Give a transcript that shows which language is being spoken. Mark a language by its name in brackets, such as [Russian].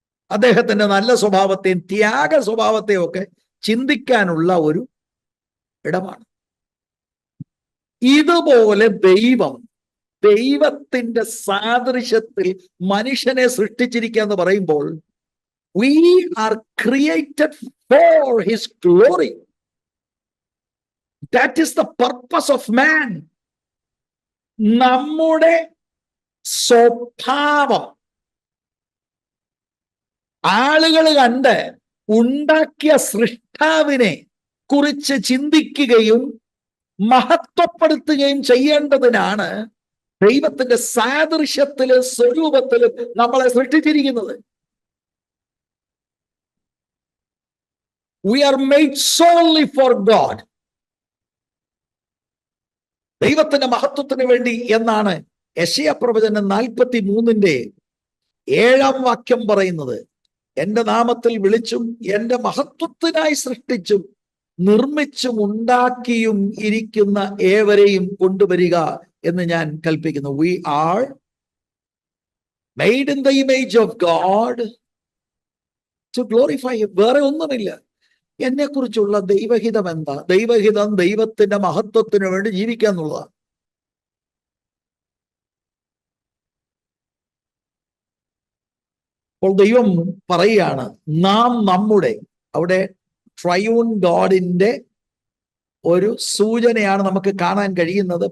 [Malayalam] അദ്ദേഹത്തിന്റെ നല്ല സ്വഭാവത്തെയും ത്യാഗ സ്വഭാവത്തെയും ഒക്കെ ചിന്തിക്കാനുള്ള ഒരു ഇടമാണ്. ഇതുപോലെ ദൈവത്തിന്റെ സാദൃശ്യത്തിൽ മനുഷ്യനെ സൃഷ്ടിച്ചിരിക്കുക എന്ന് പറയുമ്പോൾ [English] we are created for his glory. That is the purpose of man. [Malayalam] നമ്മുടെ സ്വഭാവം ആളുകൾ കണ്ട് ഉണ്ടാക്കിയ സൃഷ്ടാവിനെ കുറിച്ച് ചിന്തിക്കുകയും മഹത്വപ്പെടുത്തുകയും ചെയ്യേണ്ടതിനാണ് ദൈവത്തിന്റെ സാദൃശ്യത്തിലും സ്വരൂപത്തിലും നമ്മളെ സൃഷ്ടിച്ചിരിക്കുന്നത്. [English] We are made solely for God. [Malayalam] ദൈവത്തിന്റെ മഹത്വത്തിന് വേണ്ടി എന്നാണ് യെശയ്യാ പ്രവചനം 43-ന്റെ 7-ാം വാക്യം പറയുന്നത്. എന്റെ നാമത്തിൽ വിളിച്ചും എന്റെ മഹത്വത്തിനായി സൃഷ്ടിച്ചും നിർമ്മിച്ചും ഉണ്ടാക്കിയും ഇരിക്കുന്ന ഏവരെയും കൊണ്ടുവരിക എന്ന് ഞാൻ കൽപ്പിക്കുന്നു. [English] We are made in the image of God to glorify him. [Malayalam] വേറെ ഒന്നുമില്ല. എന്നെ കുറിച്ചുള്ള ദൈവഹിതം എന്താ? ദൈവഹിതം ദൈവത്തിന്റെ മഹത്വത്തിന് വേണ്ടി ജീവിക്കുക എന്നുള്ളതാണ്. അപ്പോൾ ദൈവം പറയുകയാണ്, നാം നമ്മുടെ, അവിടെ ട്രയൂൺ ഗോഡിന്റെ ഒരു സൂചനയാണ് നമുക്ക് കാണാൻ കഴിയുന്നത്.